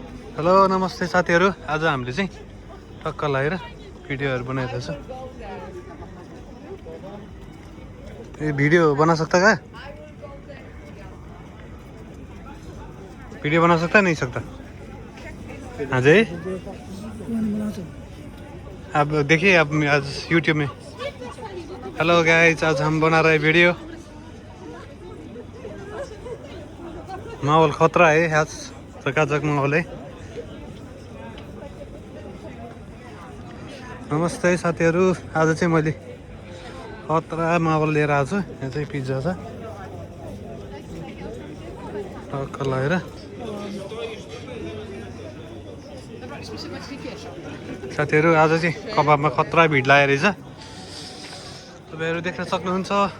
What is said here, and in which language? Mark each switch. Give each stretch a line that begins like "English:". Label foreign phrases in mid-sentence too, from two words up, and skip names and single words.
Nepali: हेलो नमस्ते साथीहरू, आज हामीले चाहिँ टक्क लगाएर भिडियोहरू बनाइरहेछ।
Hindi: ये वीडियो बना सकता क्या? वीडियो बना सकता नहीं सकता? हाँ जी, आप देखिए आप आज YouTube में।
English: hello guys,
Hindi: आज हम बना रहे वीडियो। माहौल खतरा है आज, चकाचक माहौल है।
Nepali: नमस्ते साथीहरू, आज चाहिँ मैले खतरा माहौल लिएर आएको छु। यहाँ चाहिँ पिज्जा छ टक्क लगाएर। साथीहरू आज चाहिँ कबाबमा खतरा भिड लागेको रहेछ, तपाईँहरू देख्न सक्नुहुन्छ।